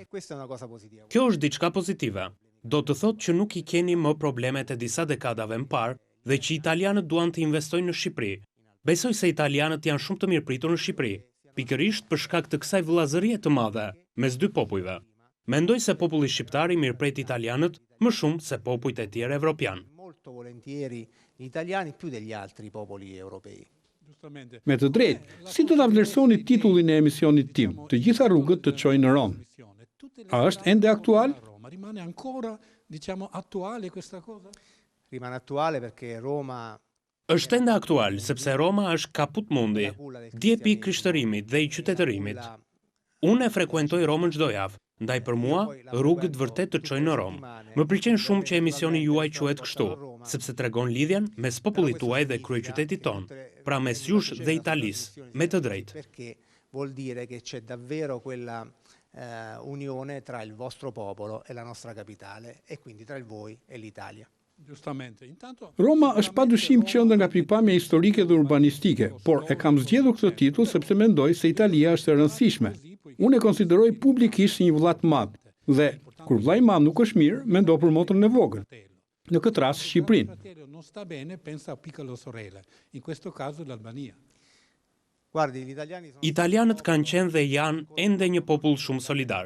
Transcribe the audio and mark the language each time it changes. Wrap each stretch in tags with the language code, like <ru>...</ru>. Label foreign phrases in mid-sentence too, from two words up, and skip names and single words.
<sq>Kjo është diçka pozitive. Do të thotë që nuk i keni më problemet e disa dekadave më parë dhe që italianët duan të investojnë në Shqipëri. Besoj se italianët janë shumë të mirëpritur në Shqipëri, pikërisht për shkak të kësaj vëllazërie të madhe mes dy popujve. Mendoj se populli shqiptar i mirëpret italianët më shumë se popujt e tjerë evropian.</sq> <it>Molto volentieri gli italiani più degli altri popoli europei.</it> <sq>Me të drejtë, si do ta vlerësoni titullin e emisionit tim, Të gjitha rrugët të çojnë në Rom? A është ende aktual?</sq> <it>Rimane ancora, diciamo, attuale questa cosa? Rimane attuale perché Roma</it> <sq>Është ende aktual, sepse Roma është</sq> <la>kaput mundi,</la> <sq>djepi i krishtërimit dhe i qytetërimit. Unë e frekuentoj Romën çdo javë, ndaj për mua, rrugët vërtet të çojnë në Romë. Më pëlqen shumë që emisioni juaj quhet kështu, sepse tregon lidhjen mes popullit tuaj dhe kryeqytetit tonë, pra mes jush dhe Italisë, me të drejtë.</sq> <it>Vuol dire che c'è davvero quella unione tra il vostro popolo e la nostra capitale e quindi tra il voi e l'Italia.</it> <sq>Roma është padyshim qendër nga pikpamja historike dhe urbanistike, por e kam zgjedhur këtë titull sepse mendoj se Italia është e rëndësishme. Unë e konsideroj publikisht një vëlla të madh dhe kur vllai i madh nuk është mirë, mendo për motrën e vogël. Në këtë rast Shqipërinë. Italianët kanë qenë dhe janë ende një popull shumë solidar.</sq>